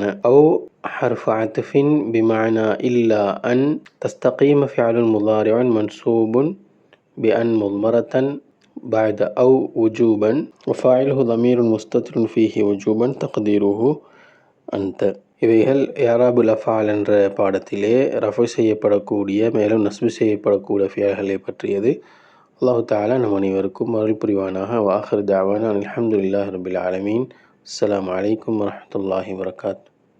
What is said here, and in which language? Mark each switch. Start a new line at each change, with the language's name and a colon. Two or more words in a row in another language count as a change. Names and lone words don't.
Arabic: أو حرف عطف بمعنى إلا أن تستقيم فعل مضارع منصوب بأن مضمرة بعد أو وجوبا وفاعله ضمير مستتر فيه وجوبا تقديره أنت.
Tamil: இவைகள்
Arabic: إعراب الأفعال
Tamil: என்ற பாடத்திலே ரஃபு செய்யப்படக்கூடிய மேலும் நஸ்பு செய்யப்படக்கூடிய ஃபியல்களை பற்றியது.
Arabic: الله تعالى
Tamil: நம் அனைவருக்கும் அருள் புரிவானாக.
Arabic: وآخر دعوانا الحمد لله رب العالمين. السلام عليكم ورحمة الله وبركاته.